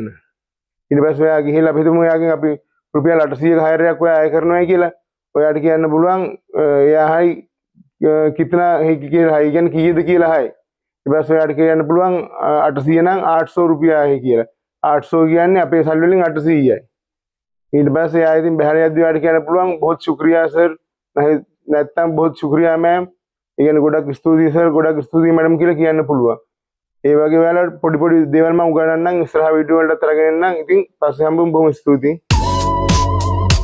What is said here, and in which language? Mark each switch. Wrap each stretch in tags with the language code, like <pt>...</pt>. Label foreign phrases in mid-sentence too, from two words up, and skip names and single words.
<si>ඊට පස්සේ ඔයා ගිහිල්ලා අපි හිතමු එයාගෙන් අපි රුපියල් 800ක හයරයක් ඔයා අය කරනවා කියලා. ඔයාට කියන්න පුළුවන් එයා හයි</si> <hi>कितना है</hi> <si>කියලා හයි කියන්නේ කීයද කියලා හයි. ඊට පස්සේ ඔයාට කියන්න පුළුවන් 800 නම්</si> <hi>800 रुपया है</hi> <si>කියලා. 800 කියන්නේ අපේ සල්ලි වලින් 800යි. ඊට පස්සේ ආයෙ ඉතින් බහැර යද්දි ඔයාට කියන්න පුළුවන්</si> <hi>बहुत शुक्रिया सर</hi> <si>නැත්නම්</si> <hi>बहुत शुक्रिया मैम.</hi> <si>ඒ කියන්නේ ගොඩක් ස්තුතියි සර්, ගොඩක් ස්තුතියි මැඩම් කියලා කියන්න පුළුවන්. ඒ වගේ ඔයාලා පොඩි පොඩි දේවල් මම උගන්වන්නම් ඉස්සරහ වීඩියෝ වලට අරගෙන එන්නම්. ඉතින් පස්සේ හම්බෙමු. බොහොම ස්තුතියි.</si>